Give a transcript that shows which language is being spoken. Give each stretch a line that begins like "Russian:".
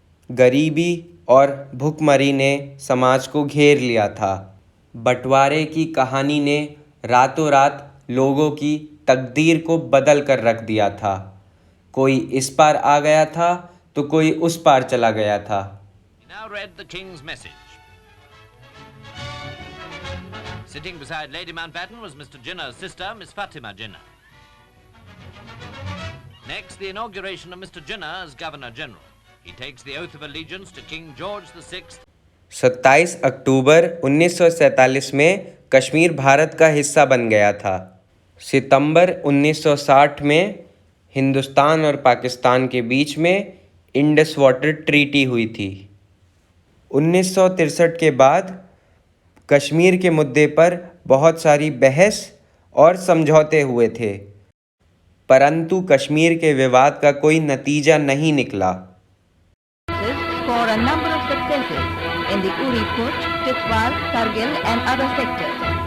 Hindi: गरीबी और भुखमरी ने समाज को घेर लिया था। बंटवारे की कहानी ने रातों रात लोगों की तकदीर को बदल कर रख दिया था। कोई इस पार आ गया था तो कोई उस पार चला गया था।
English: Now read the King's message. Sitting beside Lady Mountbatten was Mr. Jinnah's sister, Miss Fatima Jinnah. Next, the inauguration of Mr. Jinnah as Governor General. He takes the oath of allegiance to King George VI.
Hindi: 27 अक्टूबर 1947 में कश्मीर भारत का हिस्सा बन गया था। सितंबर 1960 में हिंदुस्तान और पाकिस्तान के बीच में इंडस वाटर ट्रीटी हुई थी। 1963 के बाद कश्मीर के मुद्दे पर बहुत सारी बहस और समझौते हुए थे, परंतु कश्मीर के विवाद का कोई नतीजा नहीं निकला।
English: For a number of successes in the Uri Putsch, Titwal, Kargil and other sectors.